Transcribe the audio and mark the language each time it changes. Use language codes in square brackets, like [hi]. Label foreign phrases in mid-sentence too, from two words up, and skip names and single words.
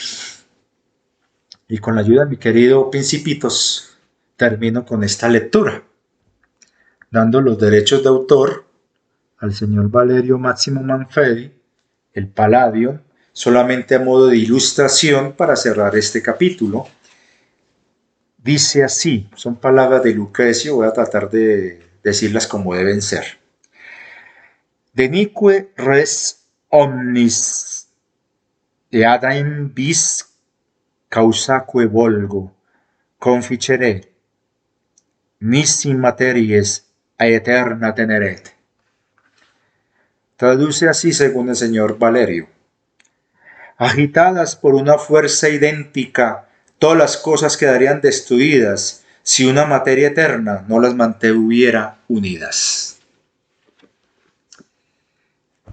[es] Y con la ayuda de mi querido Principitos, termino con esta lectura, dando los derechos de autor al señor Valerio Máximo Manfredi, el Palladium, solamente a modo de ilustración para cerrar este capítulo. Dice así, son palabras de Lucrecio, voy a tratar de decirlas como deben ser. [la] Denique res omnis eadain bis causaque volgo conficere, nisi materies aeterna teneret. [es] Traduce así según el señor Valerio. Agitadas por una fuerza idéntica, todas las cosas quedarían destruidas si una materia eterna no las mantuviera unidas.